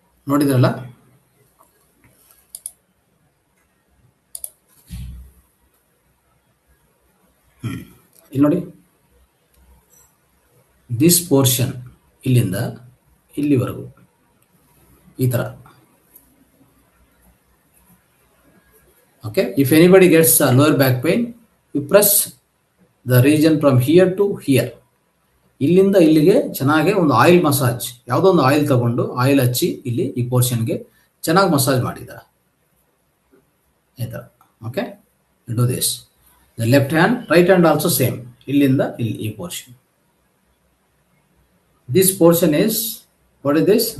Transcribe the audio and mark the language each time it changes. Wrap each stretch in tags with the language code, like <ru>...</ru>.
<kn>ನೋಡಿದ್ರಲ್ಲ, ಇಲ್ಲಿ ನೋಡಿ,</kn> <en>this portion</en> <kn>ಇಲ್ಲಿಂದ ಇಲ್ಲಿವರೆಗೂ ಈ ಥರ.</kn> <en>Okay, if anybody gets lower back pain, you press the region from here to here.</en> <kn>ಇಲ್ಲಿಂದ ಇಲ್ಲಿಗೆ ಚೆನ್ನಾಗಿ ಒಂದು ಆಯಿಲ್ ಮಸಾಜ್, ಯಾವುದೋ ಒಂದು ಆಯಿಲ್ ತಗೊಂಡು ಆಯಿಲ್ ಹಚ್ಚಿ ಇಲ್ಲಿ ಈ ಪೋರ್ಷನ್ಗೆ ಚೆನ್ನಾಗಿ ಮಸಾಜ್ ಮಾಡಿದ್ದಾರೆ ಈ ಥರ.</kn> <en>Okay, do this. The left hand, right hand also same.</en> <kn>ಇಲ್ಲಿಂದ ಇಲ್ಲಿ ಈ portion,</kn> <en>This portion is what is this?</en>